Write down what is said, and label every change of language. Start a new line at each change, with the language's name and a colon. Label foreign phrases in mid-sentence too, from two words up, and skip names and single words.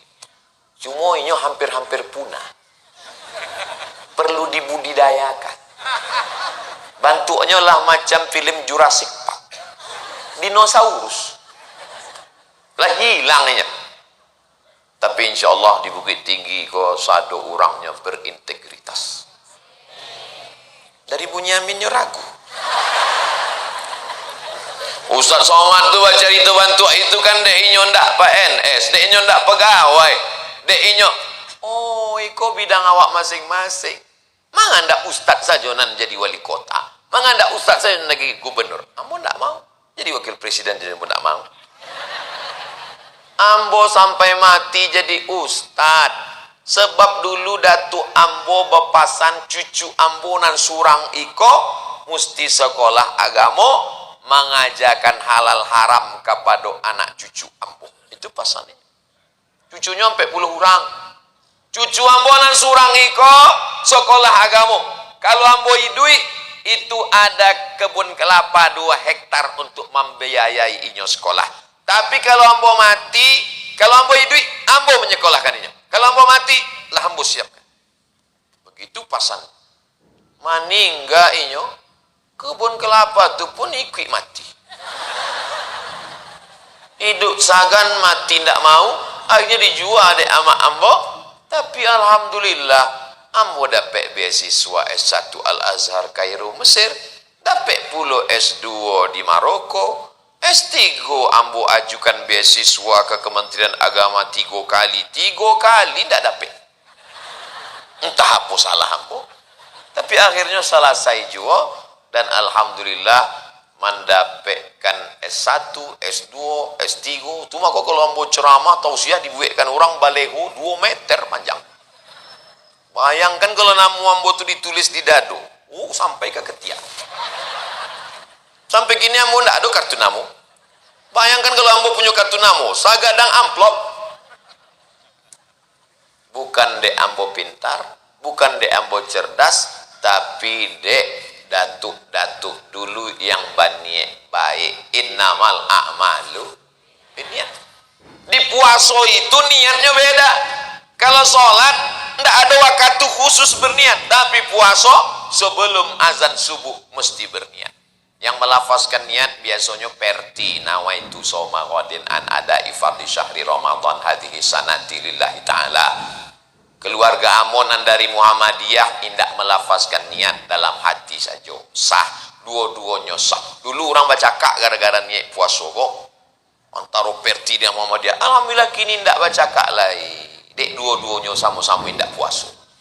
Indonesian: Cuma ini hampir-hampir punah. Perlu dibudidayakan. Bentuknya lah macam film Jurassic Park. Dinosaurus. Lah hilangnya.
Minangkabau: Tapi insya Allah di Bukit Tinggi kok sado orangnya berintegritas.
Indonesian: Dari Bunyaminnya ragu.
Minangkabau: Ustaz Somad tu baca itu bantu itu kan dek inyo ndak PNS, dek inyo ndak pegawai, dek inyo. Oh, iko bidang awak masing-masing. Mangga ndak ustaz saja nan jadi wali kota. Mangga ndak ustaz saja lagi gubernur. Ambo ndak mau jadi wakil presiden, jadi ambo ndak mau. Ambo sampai mati jadi ustaz. Sebab dulu Datuk Ambo bepasan cucu Ambo nan surang iko mesti sekolah agama mengajarkan halal haram kepada anak cucu Ambo. Itu pasannya.
Indonesian: Cucunya sampai 10 orang.
Minangkabau: Cucu Ambo nan surang iko sekolah agama. Kalau Ambo hidui itu ada kebun kelapa 2 hektar untuk membiayai inyo sekolah. Tapi kalau Ambo mati, kalau Ambo hidui, Ambo menyekolahkan inyo. Kalau Ambo mati, lah Ambo siapkan. Begitu pasan. Maningga inyo, kebun kelapa tu pun ikut mati. Hidup sagan mati ndak mau, akhirnya dijual dek ama Ambo. Tapi alhamdulillah, Ambo dapat beasiswa S1 Al-Azhar Kairo Mesir, dapat pula S2 di Maroko.
Indonesian: S3 Ambo ajukan beasiswa ke Kementerian Agama 3 kali tidak dapat. Entah apa salah apa. Tapi akhirnya selesai juga dan alhamdulillah mendapatkan S1, S2, S3.
Minangkabau: Cuma kok kalau ambo ceramah tausiah dibuatkan orang baleho 2 meter panjang. Bayangkan kalau namu ambo itu ditulis di dado, sampai ke ketiak. Sampai kini ambo ndak ada kartu namu. Bayangkan kalau ambo punya kartu namu, sagadang amplop. Bukan dek ambo pintar, bukan dek ambo cerdas, tapi dek datuk-datuk dulu yang baniek baik.
Arabic: إنما الأعمال بالنيات.
Indonesian: Di puasa itu niatnya beda. Kalau sholat ndak ada waktu khusus berniat, tapi puasa sebelum azan subuh mesti berniat. Yang melafazkan niat biasanya perti
Arabic: نويت صوم غد عن أداء فرض شهر رمضان هذه السنة لله تعالى.
Minangkabau: Keluarga amonan dari Muhammadiyah indak melafazkan niat dalam hati saja, sah, dua-duanya sah.
Indonesian: Dulu orang baca kak gara-gara niat puasa kok antara perti dan Muhammadiyah.
Minangkabau: Alhamdulillah kini indak baca kak lagi, dek dua-duanya sama-sama indak puasa.